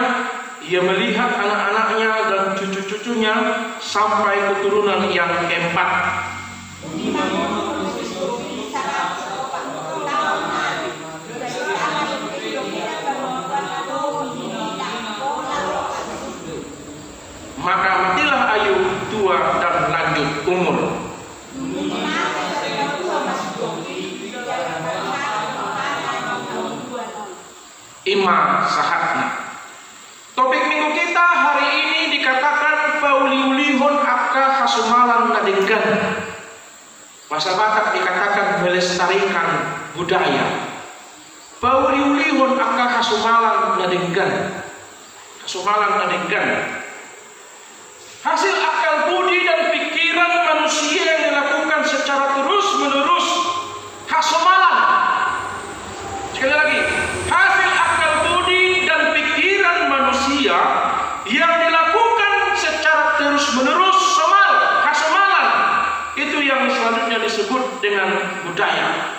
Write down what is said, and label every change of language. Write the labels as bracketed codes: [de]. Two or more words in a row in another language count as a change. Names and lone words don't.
[id] Ia melihat anak-anaknya dan cucu-cucunya sampai keturunan yang keempat. Maka matilah Ayub tua dan lanjut umur. [bbc] Ima sahatna. [id] Topik minggu kita hari ini dikatakan [bbc] pauliulihon akka hasumalan nadenggan. [id] Bahasa Batak dikatakan melestarikan budaya. [bbc] Pauliulihon akka hasumalan nadenggan. Hasumalan nadenggan. [id] Hasil akal budi dan pikiran manusia yang dilakukan secara terus-menerus. Hasumalan. Sekali lagi. Hasil akal budi dan pikiran manusia yang dilakukan secara terus-menerus, hasumalan, itu yang selanjutnya disebut dengan budaya.